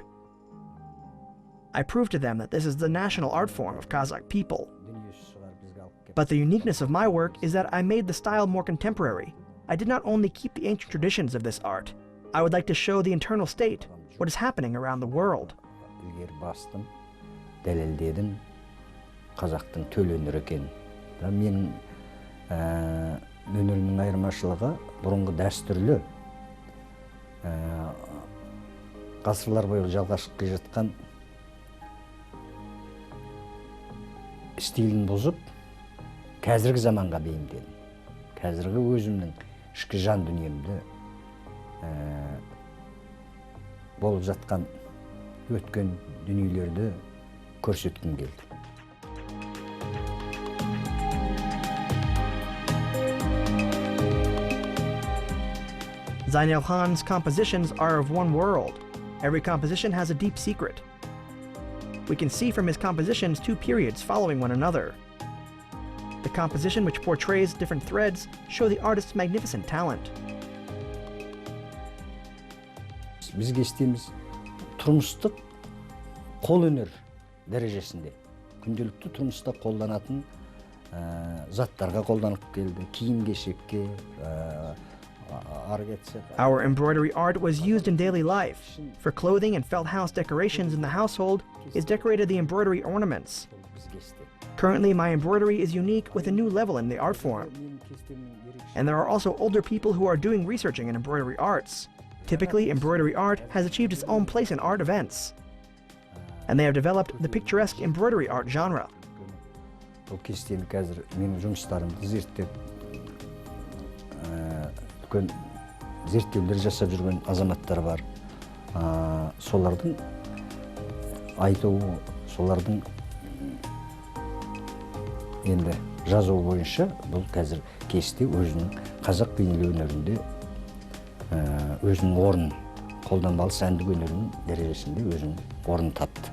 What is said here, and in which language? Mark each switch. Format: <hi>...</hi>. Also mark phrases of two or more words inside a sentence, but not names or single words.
<en>I proved to them that this is the national art form of Kazakh people. But the uniqueness of my work is that I made the style more contemporary. I did not only keep the ancient traditions of this art, I would like to show the internal state, what is happening around the world.</en> <kk>Дәлелдедім, қазақтың төл өнері екенін. Менің өнерімнің айырмашылығы бұрынғы дәстүрлі ғасырлар бойы жалғасып келе жатқан стилін бұзып, қазіргі заманға бейімдедім. Қазіргі өзімнің ішкі жан дүниемді болып жатқан өткен дүниелерді көрсеткім келді.</kk> <en>Jainel Khan's compositions are of one world. Every composition has a deep secret. We can see from his compositions two periods following one another. The composition which portrays different threads show the artist's magnificent talent.</en> <kk>Бізге істейміз тұрмыстық қол өнер дәрежесінде. Күнделікті тұрмыста қолданатын заттарға қолданып келді, киім-кешекке,</kk> <en>Our embroidery art was used in daily life. For clothing and felt house decorations in the household is decorated the embroidery ornaments. Currently, my embroidery is unique with a new level in the art form. And there are also older people who are doing researching in embroidery arts. Typically, embroidery art has achieved its own place in art events. And they have developed the picturesque embroidery art genre.</en> <kk>Үлкен зерттеулер жасап жүрген азаматтар бар. Солардың айтуы, солардың енді жазуы бойынша бұл қазір кесте өзінің қазақ бейнелеу өнерінде өзінің орнын, қолданбалы сәндік өнерінің дәрежесінде өзінің орнын тапты.</kk>